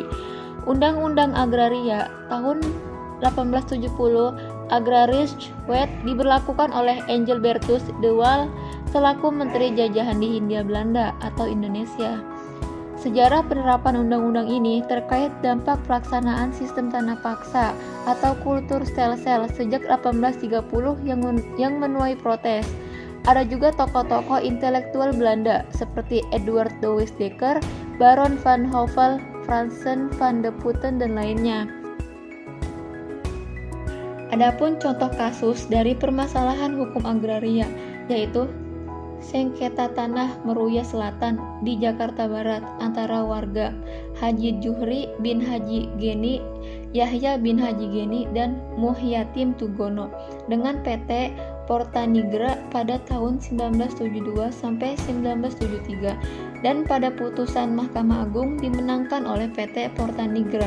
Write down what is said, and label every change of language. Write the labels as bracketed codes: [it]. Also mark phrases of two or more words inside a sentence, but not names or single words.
[id] Undang-Undang Agraria tahun 1870 Agrarisch Wet diberlakukan oleh Engelbertus de Waal selaku Menteri Jajahan di Hindia Belanda atau Indonesia. Sejarah penerapan undang-undang ini terkait dampak pelaksanaan sistem tanah paksa atau kultur stelsel sejak 1830 yang menuai protes. Ada juga tokoh-tokoh intelektual Belanda seperti Edward Douwes Dekker, Baron van Hove, Fransen van de Putten, dan lainnya. Adapun contoh kasus dari permasalahan hukum agraria, yaitu sengketa tanah Meruya Selatan di Jakarta Barat antara warga Haji Juhri bin Haji Geni, Yahya bin Haji Geni, dan Muhyatim Tugono dengan PT Portanigra pada tahun 1972 sampai 1973, dan pada putusan Mahkamah Agung dimenangkan oleh PT Portanigra.